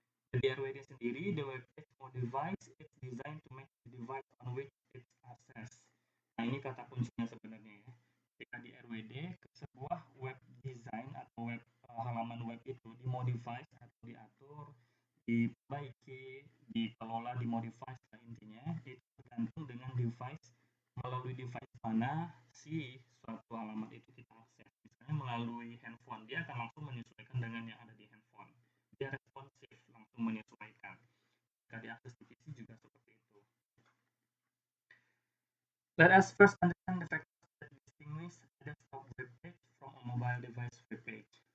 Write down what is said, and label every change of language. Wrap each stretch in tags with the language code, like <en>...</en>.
<id>Di RWD sendiri,</id> <en>the web page for device is designed to match the device on which it's accessed.</en> <id>Nah, ini kata kuncinya sebenarnya ya. Ketika di RWD, sebuah web design atau halaman web itu dimodify atau diatur, diperbaiki, dikelola, dimodify, intinya itu tergantung dengan device, melalui device mana si suatu halaman itu kita akses. Misalnya melalui handphone, dia akan langsung menyesuaikan dengan yang ada di handphone. Dia responsif, langsung menyesuaikan. Jika diakses di PC juga seperti itu.</id> <en>Let us first understand the factors that distinguish a desktop web page from a mobile device web page.</en>